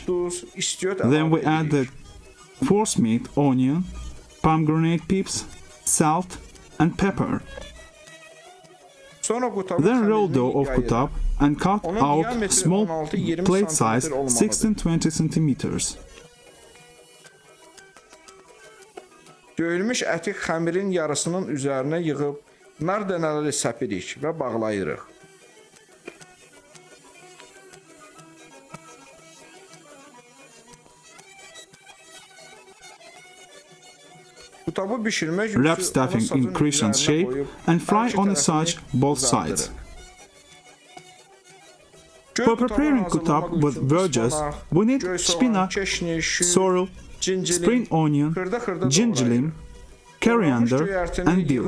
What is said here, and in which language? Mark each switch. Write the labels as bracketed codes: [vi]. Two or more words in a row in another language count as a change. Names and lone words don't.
[en] Then we add the force meat, onion, pomegranate pips, salt and pepper. Then roll dough of kutab and cut out small plate size 16-20 centimeters. [az] Döyülmüş əti xəmirin yarısının üzərinə yığıb nar dənələri səpirik və bağlayırıq. Kutabı bişirmək üçün [en] Wrap stuffing in crescent shape and fry on the saç both sides. For preparing kutab with verges, we need spinach, sorrel, spring onion, gingerlim, coriander and dill.